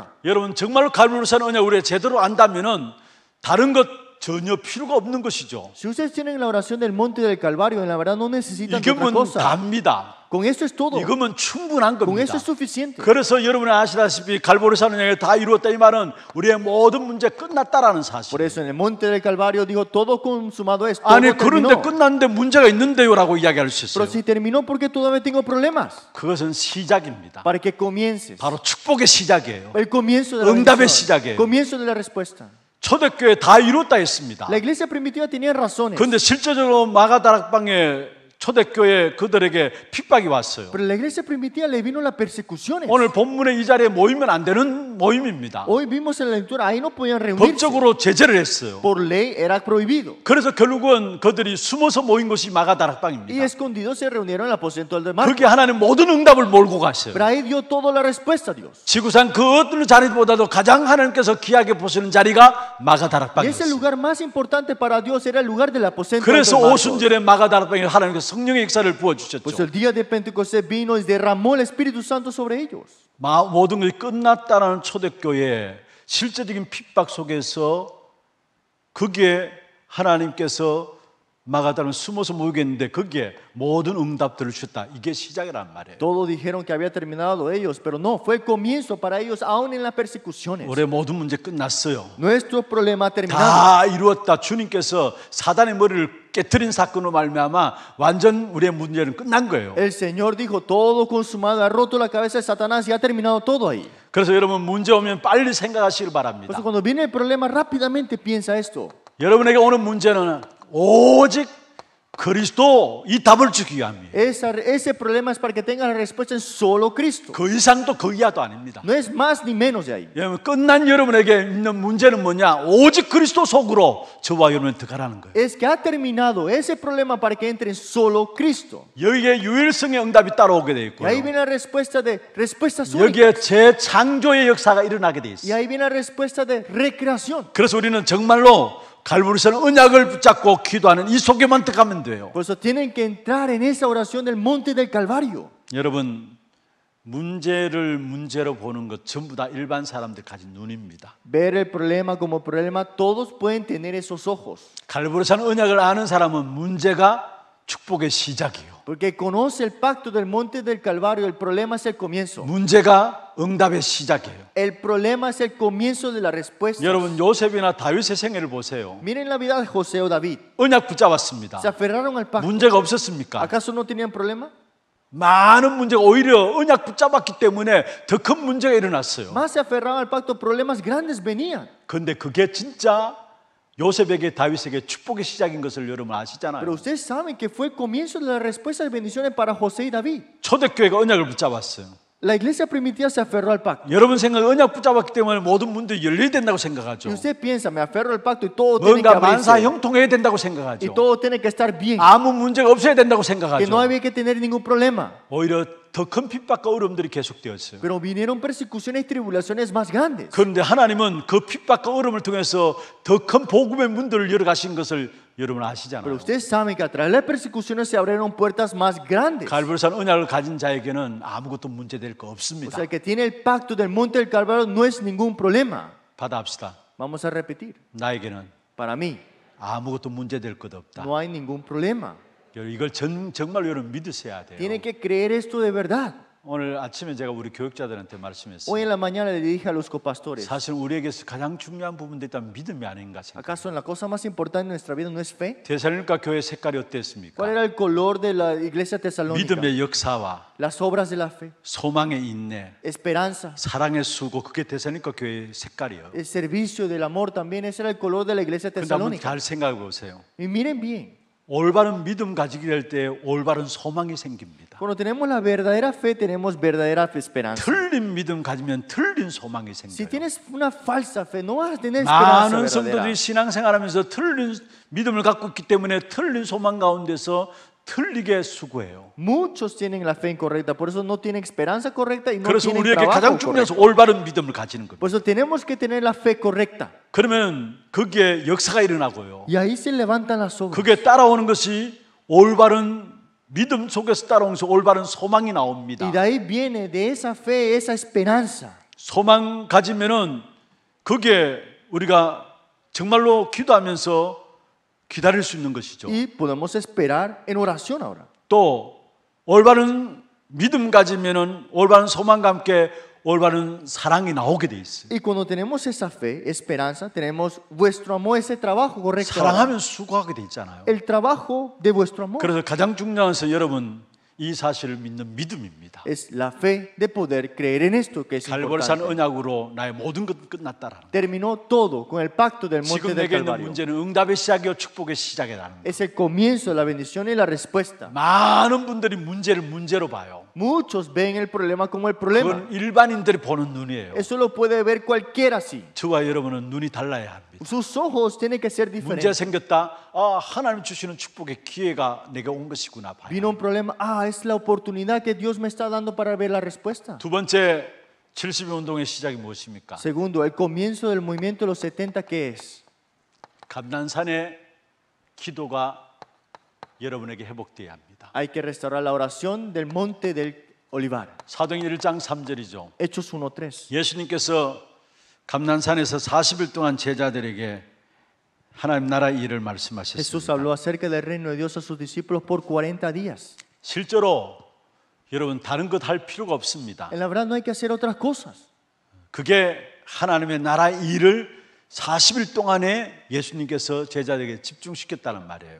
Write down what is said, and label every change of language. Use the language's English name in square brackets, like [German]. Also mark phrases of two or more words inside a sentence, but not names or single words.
[Korean] 여러분 정말로 갈보리산 언약 우리가 제대로 안다면은 다른 것 전혀 필요가 없는 것이죠. [Spanish] Si ustedes tienen la oración del monte del Calvario, en la verdad no necesitan de otra [Korean] 이거면 [Spanish] cosa. [Korean] 답니다. [Spanish] Con esto es todo. [Korean] 이거면 충분한 [Spanish] Con [Korean] 겁니다. [Spanish] eso es suficiente. [Korean] 그래서 여러분이 아시다시피 갈보리산 언약이 다 이루었다 이 말은 우리의 모든 문제 끝났다라는 [Spanish] Por [Korean] 사실. [Spanish] eso en el monte del Calvario dijo todo consumado es, todo [Korean] 아니 그런데 [Spanish] terminó. [Korean] 끝났는데 문제가 있는데요라고 이야기할 수 [Spanish] Pero [Korean] 있어요. [Spanish] si terminó porque todavía tengo problemas, [Korean] 그것은 시작입니다. [Spanish] para que comiences. [Korean] 바로 축복의 시작이에요. [Spanish] El comienzo de la [Korean] 응답의 [Spanish] bendición. [Korean] 시작이에요. [Spanish] Comienzo de la respuesta. [Korean] 초대교회 다 이뤘다 했습니다. [Spanish] La iglesia primitiva tenía razones, [Korean] 그런데 실제적으로 마가다락방에 초대교회 그들에게 핍박이 왔어요. [Spanish] pero a la iglesia primitiva le vino las persecuciones. [Korean] 오늘 본문의 이 자리에 모이면 안 되는 모임입니다. [Spanish] Hoy vimos en la lectura, ahí no podían reunirse. [Korean] 법적으로 제재를 했어요. [Spanish] Por ley era prohibido. [Korean] 그래서 결국은 그들이 숨어서 모인 것이 [Spanish] Y [Korean] 마가다락방입니다. [Spanish] escondidos se reunieron en el aposento del mar. [Korean] 그게 하나님 모든 응답을 몰고 갔어요. [Spanish] Pero ahí dio toda la respuesta a Dios. [Korean] 지구상 그 어떤 자리보다도 가장 하나님께서 귀하게 보시는 자리가 [Spanish] Y ese [Korean] 마가다락방이었어요. [Spanish] lugar más importante para Dios era el lugar del aposento [Korean] 그래서 [Spanish] del mar. [Korean] 오순절에 마가다락방에 하나님께서 성령의 역사를 [Spanish] Pues [Korean] 부어주셨죠. [Spanish] el día de Pentecostés vino y derramó el Espíritu Santo sobre ellos. [Korean] 모든 것이 끝났다는 초대교회 실제적인 핍박 속에서 거기에 하나님께서 마가다락은 숨어서 모이겠는데 거기에 모든 응답들을 주셨다. 이게 시작이란 말이에요. [Spanish] Todos dijeron que había terminado ellos, pero no, fue el comienzo para ellos aún en las persecuciones. [Korean] 올해 모든 문제 끝났어요. [Spanish] Nuestro problema ha terminado. [Korean] 다 이루었다. 주님께서 사단의 머리를 깨트린 사건으로 말미암아 완전 우리의 문제는 끝난 거예요. [Spanish] El Señor dijo, todo consumado, ha roto la cabeza de Satanás y ha terminado todo ahí. [Korean] 그래서 여러분 문제 오면 빨리 생각하시길 [Spanish] Por [Korean] 바랍니다. [Spanish] eso cuando viene el problema, rápidamente piensa esto. [Korean] 여러분에게 오는 문제는 오직 그리스도 이 답을 주기 위함이에요. [Spanish] Ese problema es para que tengan la respuesta en solo Cristo. [Korean] 그 이상도 그 이하도 아닙니다. [Spanish] No es más ni menos de ahí. [Korean] 여러분 끝난 여러분에게 있는 문제는 뭐냐? 오직 그리스도 속으로 저와 여러분은 들어가라는 거예요. [Spanish] Es que ha terminado ese problema para que entre en solo Cristo. [Korean] 여기에 유일성의 응답이 따라오게 돼 [Spanish] Y ahí [Korean] 있고요. [Spanish] viene la respuesta de respuestas únicas. [Korean] 여기에 재창조의 역사가 일어나게 돼 [Spanish] Y [Korean] 있어요. [Spanish] ahí viene la respuesta de recreación. [Korean] 그래서 우리는 정말로 갈보리산 언약을 붙잡고 기도하는 이 속에만 들어가면 돼요. [Spanish] Por eso tienen que entrar en esa oración del monte del Calvario. [Korean] 여러분 문제를 문제로 보는 것 전부 다 일반 사람들 가진 눈입니다. [Spanish] Ver el problema como problema, todos pueden tener esos ojos. [Korean] 갈보리산 언약을 아는 사람은 문제가 축복의 시작이에요. [Spanish] Porque conoce el pacto del monte del Calvario, el problema es el comienzo. [Korean] 문제가 응답의 시작이에요. [Spanish] El problema es el comienzo de la respuesta. [Korean] 여러분 요셉이나 다윗의 생애를 보세요. [Spanish] Miren la vida de José o David. [Korean] 언약 붙잡았습니다. [Spanish] Se aferraron al pacto. [Korean] 문제가 없었습니까? [Spanish] ¿Acaso no tenían problema? [Korean] 많은 문제가 오히려 언약 붙잡았기 때문에 더 큰 문제가 일어났어요. [Spanish] Más se aferraban al pacto, problemas grandes venían. [Korean] 그런데 그게 진짜 요셉에게 다윗에게 축복의 시작인 것을 여러분 [Spanish] Pero [Korean] 아시잖아요. [Spanish] ustedes saben que fue el comienzo de la respuesta de bendiciones para José y David. [Korean] 초대교회가 언약을 붙잡았어요. [Spanish] La iglesia primitiva se aferró al pacto. [Korean] 여러분 생각에 언약 붙잡았기 때문에 모든 문들이 열려야 된다고 [Spanish] Y [Korean] 생각하죠. [Spanish] usted piensa, me aferro al pacto y todo tiene que [Korean] 뭔가 만사 [Spanish] abrirse. [Korean] 형통해야 된다고 [Spanish] Y [Korean] 생각하죠. [Spanish] todo tiene que estar bien. [Korean] 아무 문제가 없어야 된다고 [Spanish] Que no [Korean] 생각하죠. [Spanish] había que tener ningún problema. [Korean] 오히려 더 큰 핍박과 어려움들이 계속되었어요. [Spanish] Pero vinieron persecuciones y tribulaciones más grandes. [Korean] 그런데 하나님은 그 핍박과 어려움을 통해서 더 큰 복음의 문들을 열어가신 것을 여러분 [Spanish] Pero [Korean] 아시잖아요. [Spanish] ustedes saben que a través de las persecuciones se abrieron puertas más grandes. [Korean] 갈보리산 언약을 가진 자에게는 아무것도 문제될 거 [Spanish] O [Korean] 없습니다. [Spanish] sea, el que tiene el pacto del monte del Calvario no es ningún problema. [Korean] 받아합시다. [Spanish] Vamos a repetir. [Korean] 나에게는 [Spanish] Para mí, [Korean] 아무것도 문제될 것 없다. [Spanish] no hay ningún problema. [Korean] 이걸 정말 여러분 믿으셔야 돼요. [Spanish] Tienen que creer esto de verdad. [Korean] 오늘 아침에 제가 우리 교육자들한테 [Spanish] Hoy [Korean] 말씀했어요. [Spanish] en la mañana le dije a los copastores, [Korean] 사실 우리에게서 가장 중요한 부분도 있다면 믿음이 아닌가 생각해요. [Spanish] ¿acaso la cosa más importante en nuestra vida no es fe? [Korean] 데살로니가 교회 색깔이 [Spanish] ¿Cuál [Korean] 어땠습니까? [Spanish] era el color de la iglesia tesalónica? [Korean] 믿음의 역사와 [Spanish] Las obras de la fe, [Korean] 소망의 인내, [Spanish] esperanza, [Korean] 사랑의 수고, 그게 데살로니가 교회의 색깔이에요. [Spanish] el servicio del amor también, ese era el color de la iglesia [Korean] 근데 한번 [Spanish] tesalónica. [Korean] 잘 생각해 보세요. [Spanish] Y miren bien, [Korean] 올바른 믿음 가지게 될 때 올바른 소망이 생깁니다. [Spanish] cuando tenemos la verdadera fe, tenemos verdadera esperanza. [Korean] 틀린 믿음 가지면 틀린 소망이 [Spanish] Si [Korean] 생겨요. [Spanish] tienes una falsa fe, no vas a tener esperanza [Korean] 많은 [Spanish] verdadera. [Korean] 성도들이 신앙생활하면서 틀린 믿음을 갖고 있기 때문에 틀린 소망 가운데서 틀리게 수고해요. [Spanish] Muchos tienen la fe incorrecta, por eso no tienen esperanza correcta y no [Korean] 그래서 [Spanish] tienen [Korean] 우리에게 [Spanish] trabajo [Korean] 가장 중요한 [Spanish] correcto. [Korean] 것은 올바른 믿음을 가지는 겁니다. [Spanish] Por eso tenemos que tener la fe correcta. [Korean] 그러면 거기에 역사가 일어나고요. [Spanish] Y ahí se levantan las obras. [Korean] 그게 따라오는 것이 올바른 믿음 속에서 따라오면서 올바른 소망이 나옵니다. [Spanish] Y de ahí viene de esa fe, esa esperanza. [Korean] 소망 가지면은 그게 우리가 정말로 기도하면서 기다릴 수 있는 것이죠. [Spanish] Y podemos esperar en oración ahora. [Korean] 또 올바른 믿음 가지면은 올바른 소망과 함께 올바른 사랑이 나오게 돼 있어요. [Spanish] Y cuando tenemos esa fe, esperanza, tenemos vuestro amor, ese trabajo correcto. ahora. [Korean] 사랑하면 수고하게 돼 있잖아요. [Spanish] El trabajo de vuestro amor [Korean] 그래서 가장 중요한 것은 여러분 이 사실을 믿는 믿음입니다. [Spanish] es la fe de poder creer en esto que es [Korean] 갈보리산 [Spanish] importante. [Korean] 언약으로 나의 모든 것 끝났다라는. [Spanish] Terminó todo con el pacto del monte [Korean] 지금 [Spanish] del [Korean] 내게 있는 [Spanish] Calvario. [Korean] 문제는 응답의 시작이요 축복의 시작이라는 거예요. [Spanish] Es el comienzo de la bendición y la respuesta. [Korean] 많은 분들이 문제를 문제로 봐요. [Spanish] Muchos ven el problema como el problema. [Korean] 그건 일반인들이 보는 눈이에요. [Spanish] Eso lo puede ver cualquiera así. [Korean] 저와 여러분은 눈이 달라야 합니다. [Spanish] Sus ojos tienen que ser [Korean] 문제 [Spanish] diferentes. [Korean] 생겼다. 아, 하나님 주시는 축복의 기회가 내게 온 것이구나 봐요. [Spanish] Vino un problema. Ah, es la oportunidad que Dios me está dando para ver la respuesta. [Korean] 두 번째 70일 운동의 시작이 무엇입니까? [Spanish] Segundo, el comienzo del movimiento de los 70, ¿qué es? [Korean] 감난산의 기도가 여러분에게 회복되어야 합니다. [Spanish] Hay que restaurar la oración del monte del Olivar. [Korean] 사도행전 1장 3절이죠. [Spanish] Hechos 1:3. [Korean] 예수님께서 감난산에서 40일 동안 제자들에게 하나님 나라 일을 [Spanish] Jesús [Korean] 말씀하셨습니다. [Spanish] habló acerca del reino de Dios a sus discípulos por 40 días. [Korean] 실제로 여러분 다른 것 할 필요가 없습니다. [Spanish] En la verdad no hay que hacer otras cosas. [Korean] 그게 하나님의 나라 일을 40일 동안에 예수님께서 제자들에게 집중시켰다는 말이에요.